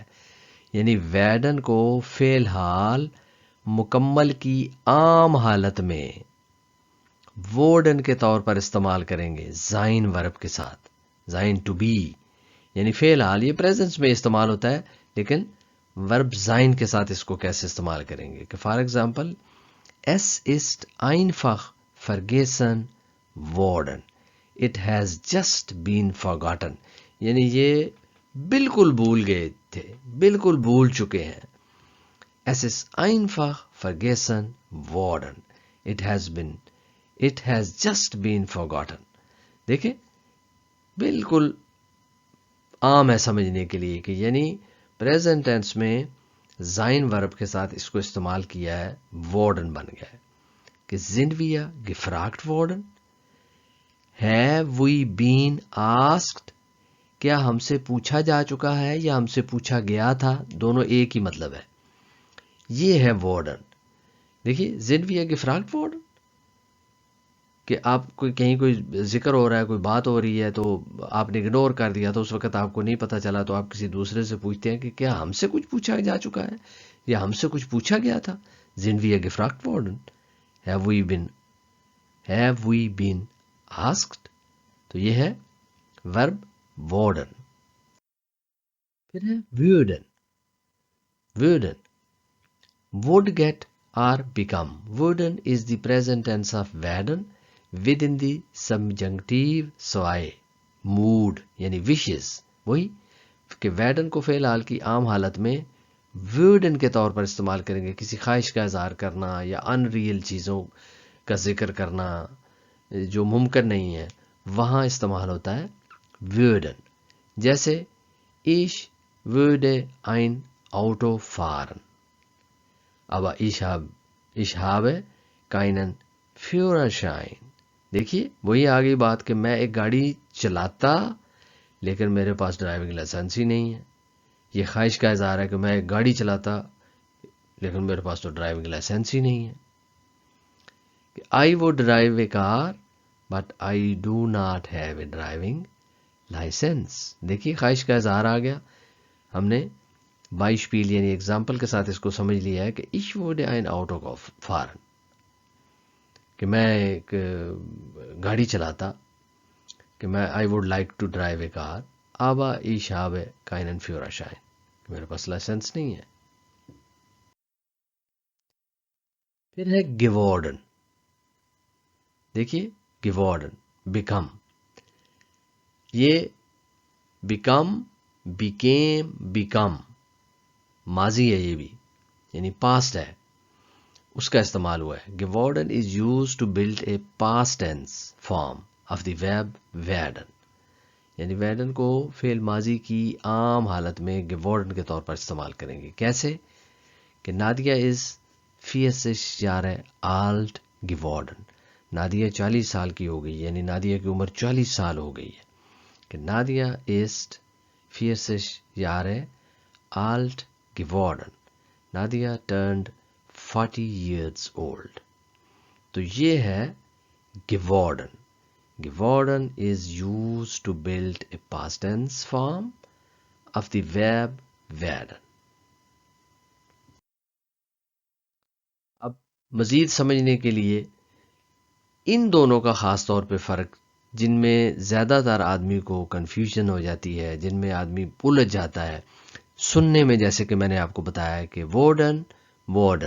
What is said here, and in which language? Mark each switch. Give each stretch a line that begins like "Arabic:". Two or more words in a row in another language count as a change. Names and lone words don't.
Urdu: یعنی ویڈن کو فعل حال مکمل کی عام حالت میں ووڈن کے طور پر استعمال کریں گے
German: sein Verb
Urdu: کے ساتھ. زائن
English: to be
Urdu: یعنی فعل حال، یہ پریزنس میں استعمال ہوتا ہے لیکن
German: Verb sein
Urdu: کے ساتھ اس کو کیسے استعمال کریں گے کہ
English: for example
German: es ist einfach vergessen worden.
English: It has just been forgotten.
Urdu: یعنی یہ بالکل بھول گئے تھے، بالکل بھول چکے ہیں.
German: Es ist einfach vergessen worden.
English: It has just been forgotten.
Urdu: دیکھیں بالکل عام ہے سمجھنے کے لیے کہ یعنی
English: present tense
Urdu: میں
German: sein Verb
Urdu: کے ساتھ اس کو استعمال کیا ہے، وارڈن بن گیا ہے.
German: کہ sind wir gefragt worden?
English: Have we been asked?
Urdu: کیا ہم سے پوچھا جا چکا ہے یا ہم سے پوچھا گیا تھا؟ دونوں ایک ہی مطلب ہے. یہ ہے وارڈن. دیکھیے
German: sind wir gefragt worden
Urdu: کہ آپ کوئی کہیں کوئی ذکر ہو رہا ہے، کوئی بات ہو رہی ہے تو آپ نے اگنور کر دیا تو اس وقت آپ کو نہیں پتا چلا تو آپ کسی دوسرے سے پوچھتے ہیں کہ کیا ہم سے کچھ پوچھا جا چکا ہے یا ہم سے کچھ پوچھا گیا تھا.
German: sind wir gefragt worden?
English: Have we been asked?
Urdu: تو یہ ہے
German: verb worden.
Urdu: پھر ہے würden.
English: würden would get or become. würden is the present tense of werden within the subjunctive سوائے mood یعنی wishes.
Urdu: وہی کہ werden کو فعل حال کی عام حالت میں würden کے طور پر استعمال کریں گے کسی خواہش کا اظہار کرنا یا ان ریئل چیزوں کا ذکر کرنا جو ممکن نہیں ہے، وہاں استعمال ہوتا ہے würden.
German: جیسے ich würde ein Auto fahren. aber ich habe keinen Führerschein.
Urdu: دیکھیے وہی آگئی بات کہ میں ایک گاڑی چلاتا لیکن میرے پاس
English: driving license
Urdu: ہی نہیں ہے. یہ خواہش کا اظہار ہے کہ میں ایک گاڑی چلاتا لیکن میرے پاس تو
English: driving license
Urdu: ہی نہیں ہے.
English: I would drive a car but I do not have a driving license.
Urdu: دیکھیے خواہش کا اظہار آ گیا. ہم نے بائشپیل یعنی ایگزامپل کے ساتھ اس کو سمجھ لیا ہے کہ
German: ich würde ein Auto fahren
Urdu: کہ میں ایک گاڑی چلاتا کہ میں
English: I would like to drive a car
German: aber ich habe keinen Führerschein
Urdu: کہ میرے پاس لائسنس نہیں ہے. پھر ہے geworden. دیکھیے geworden become. یہ
English: become became become
Urdu: ماضی ہے، یہ بھی یعنی پاسٹ ہے، اس کا استعمال ہوا ہے.
English: geworden is used to build a past tense form of the verb werden.
Urdu: یعنی werden کو فعل ماضی کی عام حالت میں geworden کے طور پر استعمال کریں گے.
German: کیسے کہ نادیہ is 40 Jahre alt geworden.
Urdu: نادیہ 40 سال کی ہو گئی، یعنی نادیہ کی عمر 40 سال ہو گئی ہے.
German: کہ نادیہ ist 40 Jahre alt geworden.
English: Nadia turned 40 years old.
Urdu: تو یہ ہے geworden.
English: Geworden is used to build a past tense form of the verb werden.
Urdu: اب مزید سمجھنے کے لیے ان دونوں کا خاص طور پہ فرق، جن میں زیادہ تر آدمی کو کنفیوژن ہو جاتی ہے، جن میں آدمی الجھ جاتا ہے سننے میں، جیسے کہ میں نے آپ کو بتایا کہ وارڈن وارڈن.